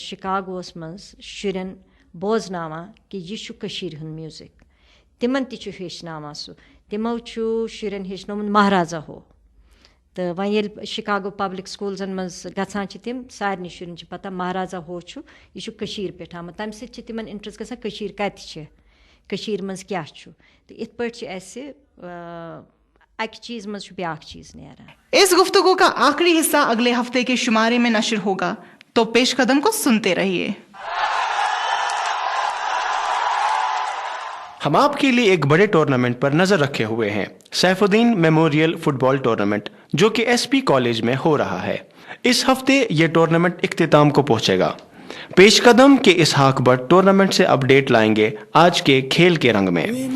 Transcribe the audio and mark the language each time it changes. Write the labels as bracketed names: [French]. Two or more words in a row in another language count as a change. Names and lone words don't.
[Kashmiri] شِکاگوہس منٛز شُرٮ۪ن بوزناوان کہِ یہِ چھُ کٔشیٖرِ ہُنٛد میوٗزِک تِمن تہِ چھُ ہیٚچھناوان سُہ تِمو چھُ شُرٮ۪ن ہیٚچھنومُت مہرازا ہو تہٕ وۄنۍ ییٚلہِ شِکاگو [English] public schools [Kashmiri] منٛز گژھان چھِ تِم سارنٕے شُرٮ۪ن چھِ پتہ مہرازا ہو چھُ یہِ چھُ کٔشیٖرِ پٮ۪ٹھ آمُت تَمہِ سۭتۍ چھِ تِمن اِنٹرسٹ گژھان کٔشیٖر کَتہِ چھِ کٔشیٖرِ منٛز کیٛاہ چھُ تہٕ یِتھ پٲٹھۍ چھِ اَسہِ اَکہِ چیٖز منٛز چھُ بیٛاکھ چیٖز نیران [Urdu] اس گفتگو کا آخری حصہ اگلے ہفتے کے شمارے میں نشر ہوگا تو پیش قدم کو سنتے رہیے ہم آپ کے لیے ایک بڑے ٹورنامنٹ پر نظر رکھے ہوئے ہیں سیف الدین میموریل فٹ بال ٹورنامنٹ جو کہ ایس پی کالج میں ہو رہا ہے اس ہفتے یہ ٹورنامنٹ اختتام کو پہنچے گا پیش قدم کے اسحاق بٹ ٹورنامنٹ سے اپڈیٹ لائیں گے آج کے کھیل کے رنگ میں